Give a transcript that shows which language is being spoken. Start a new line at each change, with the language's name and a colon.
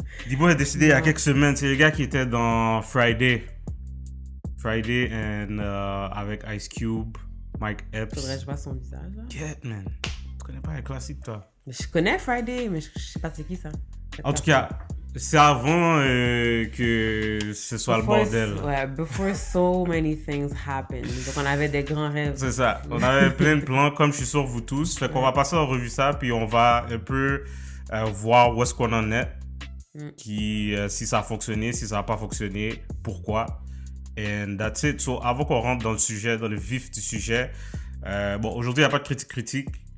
French: Debo est décédé il y a quelques semaines. C'est le gars qui était dans Friday avec Ice Cube, Mike Epps. Faudrait que je vois son visage là.
English: Get, man.
French: Tu connais pas les classiques, toi? Mais je connais Friday, mais je sais pas c'est qui ça. En tout cas, c'est avant que ce soit le bordel.
English: Ouais, before so many things happened.
French: Donc on avait des grands rêves. C'est ça. On avait plein de plans, comme je suis sûr vous tous. Fait qu'on va passer en revue ça, puis on va un peu voir où est-ce qu'on en est. Si ça a fonctionné, si ça n'a pas fonctionné, pourquoi.
English: And that's it.
French: So, avant qu'on rentre dans le sujet, dans le vif du sujet, aujourd'hui, il n'y a pas de critique.